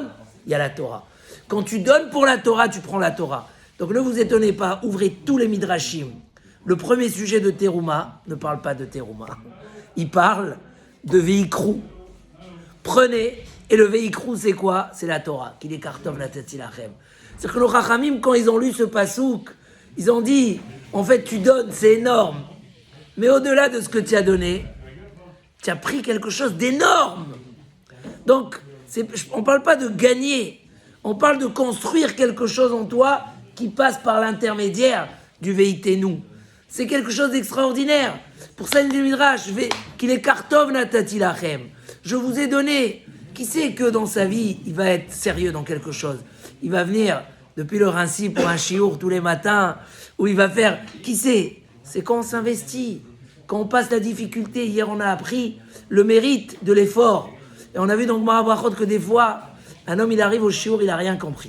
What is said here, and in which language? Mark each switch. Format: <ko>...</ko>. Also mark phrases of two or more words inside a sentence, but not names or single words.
<fr>Il y a la Torah. Quand tu donnes pour la Torah, tu prends la Torah. Donc ne vous étonnez pas, ouvrez tous les Midrashim. Le premier sujet de Teruma ne parle pas de Teruma. Il parle de Veikrou. Prenez, et le Veikrou c'est quoi? C'est la Torah. Qu'il est</fr> <he>כי לקח טוב נתתי לכם.</he> <fr>C'est que les Chachamim, quand ils ont lu ce pasouk, ils ont dit, en fait tu donnes, c'est énorme. Mais au-delà de ce que tu as donné, tu as pris quelque chose d'énorme. Donc, on ne parle pas de gagner. On parle de construire quelque chose en toi qui passe par l'intermédiaire du Veitenu. C'est quelque chose d'extraordinaire. Pour ça, il dit Midrash, qu'il est</fr> <he>כי לקח טוב נתתי לכם.</he> <fr>Je vous ai donné. Qui sait que dans sa vie, il va être sérieux dans quelque chose? Il va venir depuis le Rinci pour un chiour tous les matins, où il va faire... Qui sait? C'est quand on s'investit, quand on passe la difficulté. Hier, on a appris le mérite de l'effort. Et on a vu dans Gemara Brachot que des fois, un homme, il arrive au chiour, il n'a rien compris.</fr>